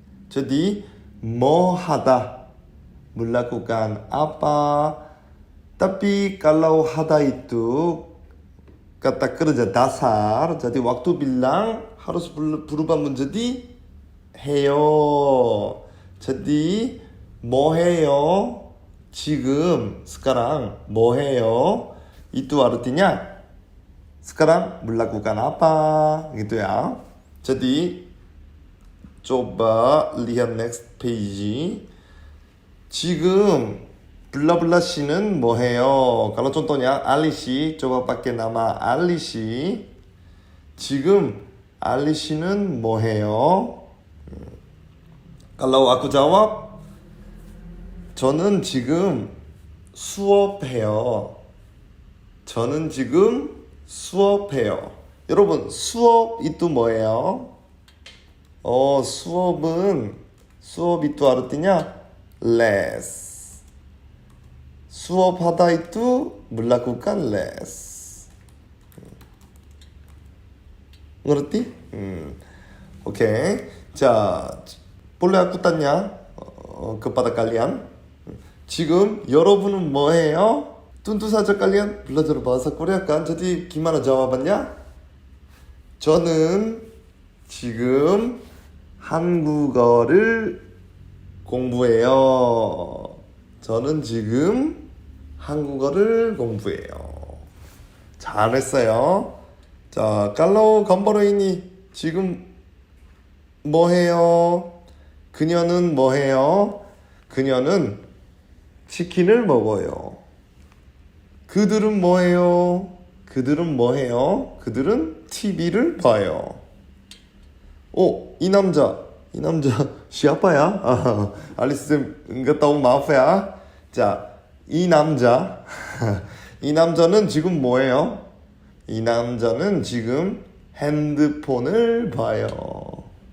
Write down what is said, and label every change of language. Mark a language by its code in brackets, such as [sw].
[id] Jadi mau hada melakukan apa, tapi kalau hada itu kata kerja dasar, jadi waktu bilang harus berubah menjadi 해요. [ko] jadi 뭐 해요? 지금 sekarang 뭐 해요? [id] itu artinya sekarang melakukan apa gitu ya. Jadi coba lihat next page. [ko] 지금 블라블라 씨는 뭐 해요? [id] Kalau contohnya Ali 씨, coba pakai nama Ali 씨. [ko] 지금 Ali 씨는 뭐 해요? [id] Kalau aku jawab, [ko] 저는 지금 수업해요. 저는 지금 수업해요. 여러분, 수업 itu 뭐예요? [id] 수업 itu artinya les. 수업하다 itu melakukan les. ngerti? Oke. 자, boleh aku tanya kepada kalian? [ko] 지금 여러분은 뭐 해요? [id] tentu saja kalian belajar bahasa Korea kan? Jadi gimana jawabannya? [ko] 저는 지금 한국어를 공부해요. 저는 지금 한국어를 공부해요. 잘했어요. 자, [id] kalau kamu ini [ko] 지금 뭐 해요? 그녀는 뭐 해요? 그녀는 치킨을 먹어요. 그들은 뭐 해요? 그들은 뭐 해요? 그들은 TV를 봐요. 이 남자 [id] siapa ya? Alice nggak tahu maaf ya. [ko] 자, 이 남자 이 남자는 지금 뭐예요? 이 남자는 지금 핸드폰을 봐요.